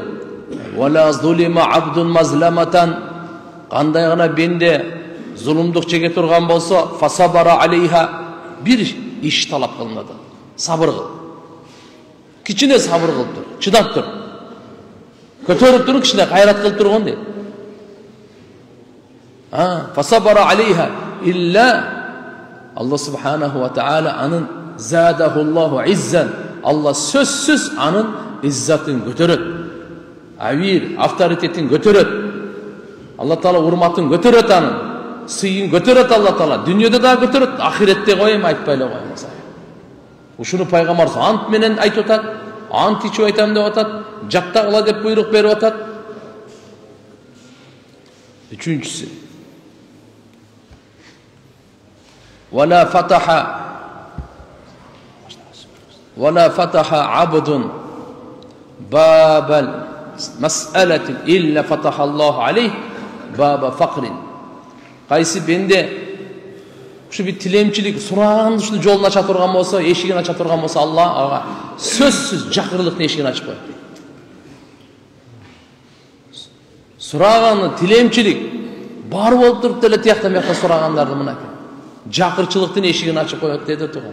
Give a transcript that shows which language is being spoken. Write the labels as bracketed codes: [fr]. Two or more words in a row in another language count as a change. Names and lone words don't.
[ar] ولا ظلم عبد مظلمة, [ky] кандай гана бенде зулумдук чеге турган болсо, [ar] فصبر عليها, [ky] бир иш талап кылынат. Сабыр кыл. Кичине сабыр кылып тур, чыдап тур. Көтөрүп туруп кичине кайрат кылып турган дейт. [ar] فصبر عليها إلا الله سبحانه وتعالى анын زاده الله عزا. [ky] Алла сөзсүз анын иззатын көтөрөт. Авир, авторитетин көтөрөт. Алла Таала урматын көтөрөт, анын сыйын көтөрөт Алла Таала. Дүйнөдө да көтөрөт, ахиретте койм, айтпай эле коймос. Ушуну пайгамбар ант менен айтып атат, ант ичип айтам деп атат, жаттагыла деп буйрук берип атат. Үчүнчүсү, [ar] ولا فتح عبد باب المسألة إلا فتح الله عليه باب فقر. [ky] Кайсы бенде ушу бир тилемчилик, сураган ушул жолун ача турган болсо, эшигин ача турган болсо, Алла ага сөзсүз жакырлыктын эшигин ачып коет. Сураганы тилемчилик бар болуп туруп деле тияктан бияктан сурагандарды мынакей жакырчылыктын эшигин ачып коет деди туган.